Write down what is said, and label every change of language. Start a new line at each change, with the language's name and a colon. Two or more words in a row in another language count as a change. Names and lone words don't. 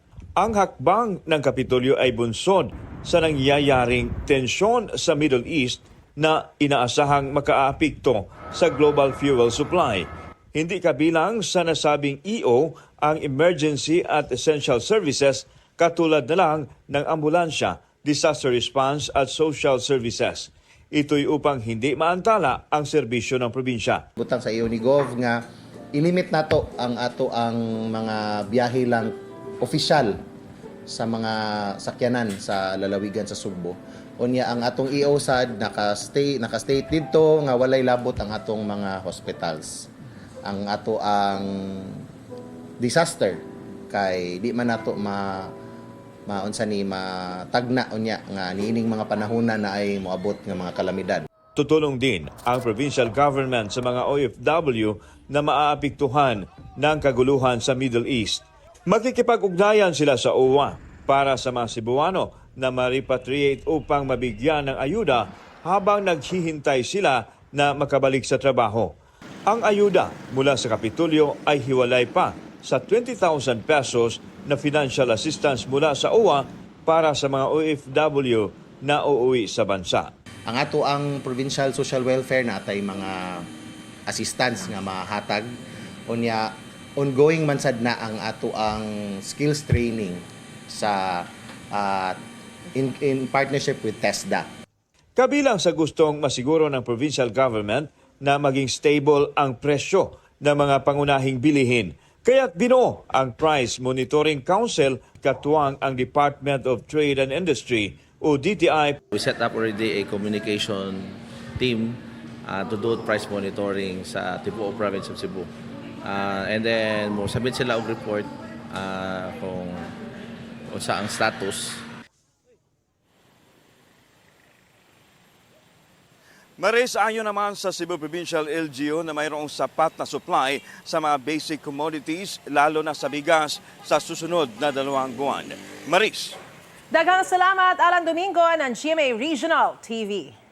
Filipino: Ang hakbang ng Kapitolyo ay bunsod sa nangyayaring tensyon sa Middle East na inaasahang makaapekto sa
English: global fuel supply.
Filipino: Hindi kabilang sa nasabing EO ang emergency at
English: essential services
Filipino: katulad na lang ng ambulansya,
English: disaster response
Filipino: at
English: social services.
Filipino: Ito'y upang hindi maantala ang serbisyo ng probinsya.
Cebuano: Butang sa iyo ni Gov nga ilimit nato ang mga biyahe lang opisyal sa mga sakyanan sa lalawigan sa Sugbo. Unya ang atong EOSAD naka-state dito nga walay labot ang atong mga hospitals. Ang disaster kay di man nato matagna unya nga niining mga panahona na ay moabot nga mga kalamidad.
Filipino: Tutulong din ang
English: provincial government
Filipino: sa mga OFW na maaapektuhan ng kaguluhan sa Middle East. Makikipag-ugnayan sila sa OWA para sa mga Cebuano na ma-repatriate upang mabigyan ng ayuda habang naghihintay sila na makabalik sa trabaho. Ang ayuda mula sa Kapitolyo ay hiwalay pa sa 20,000 pesos na
English: financial assistance
Filipino: mula sa OWA para sa mga OFW na uuwi sa bansa.
Cebuano: Ang ang provincial social welfare natay mga assistance nga mahatag unya ongoing man sad na ang ang
English: skills training
Cebuano: sa
English: in partnership with TESDA.
Filipino: Kabilang sa gustong masiguro ng
English: provincial government
Filipino: na maging stable ang presyo ng mga pangunahing bilihin. Kaya't binuo ang Price Monitoring Council katuwang ang Department of Trade and Industry o DTI.
English: We set up already a communication team to do price monitoring
Cebuano: sa Tibuok
English: Province of Cebu. And then
Cebuano: mo submit sila og report kung unsa ang status.
Filipino: Maris, ayon naman sa Cebu Provincial LGU na mayroong sapat na supply sa mga
English: basic commodities,
Filipino: lalo na sa bigas, sa susunod na 2 buwan. Maris. Daghang salamat, Alan Domingo ng GMA Regional TV.